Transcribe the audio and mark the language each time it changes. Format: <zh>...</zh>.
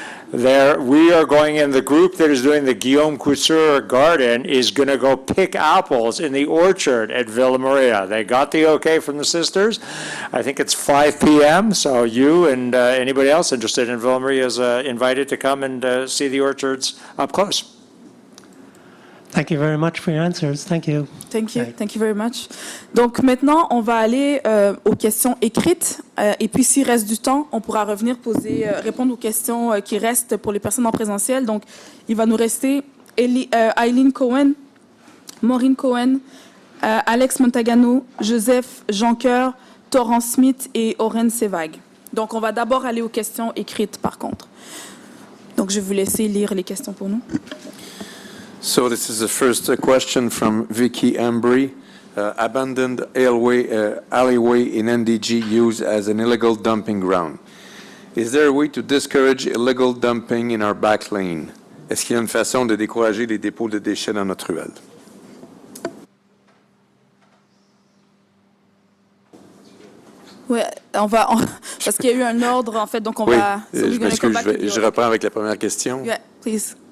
<en>We are going in, the group that is doing the Guillaume Couture Garden is going to go pick apples in the orchard at Villa Maria. They got the okay from the sisters. I think it's 5 p.m., so you and anybody else interested in Villa Maria is invited to come and see the orchards up close. Thank you very much for your answers. Thank you. Thank you. Thank you very much.</en> <fr>Donc maintenant, on va aller aux questions écrites. Et puis, s'il reste du temps, on pourra revenir répondre aux questions qui restent pour les personnes en présentiel. Donc, il va nous rester Eileen Cohen, Maureen Cohen, Alex Montagano, Joseph Jonqueur, Torrance Smith et Oren Sevag. Donc, on va d'abord aller aux questions écrites, par contre. Donc, je vais vous laisser lire les questions pour nous.</fr> <en>So this is the first question from Vicky Embry. Abandoned alleyway in NDG used as an illegal dumping ground. Is there a way to discourage illegal dumping in our back lane?</en> <fr>Est-ce qu'il y a une façon de décourager les dépôts de déchets dans notre ruelle? Oui, parce qu'il y a eu un ordre, en fait, donc on va... je m'excuse, je reprends avec la première question.</fr> <en>Yeah, please.</en>